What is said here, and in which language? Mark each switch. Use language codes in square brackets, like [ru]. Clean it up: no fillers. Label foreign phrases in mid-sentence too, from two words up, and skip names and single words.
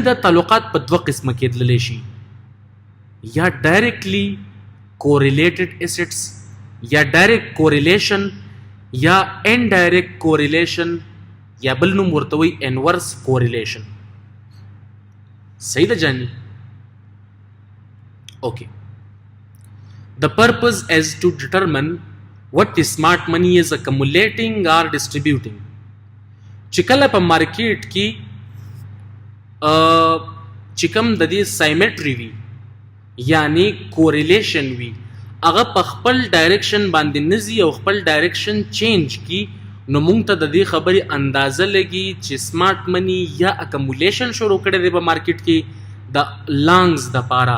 [ps] دا تعلقات په دوه قسمه کېدلی شي، یا [en] directly correlated assets, [ps] یا [en] direct correlation, [ps] یا [en] indirect correlation, [ps] یا بل نوم ورته وایي [en] inverse correlation. [ps] صحیح ده جانې. [en] Okay. The purpose is to determine what the smart money is accumulating or distributing. [ps] چې کله په مارکیټ کې چې کوم د دې سایمټري وي یعنی کوریلیشن وي، هغه په خپل ډایرکشن باندې نزي او خپل [en] direction change [ps] کی، نو مونږ ته د دې خبرې اندازه لګي چې [en] smart money [ps] یا اکمولیشن شروع کړی دی په مارکیټ کې د لانګز د پاره.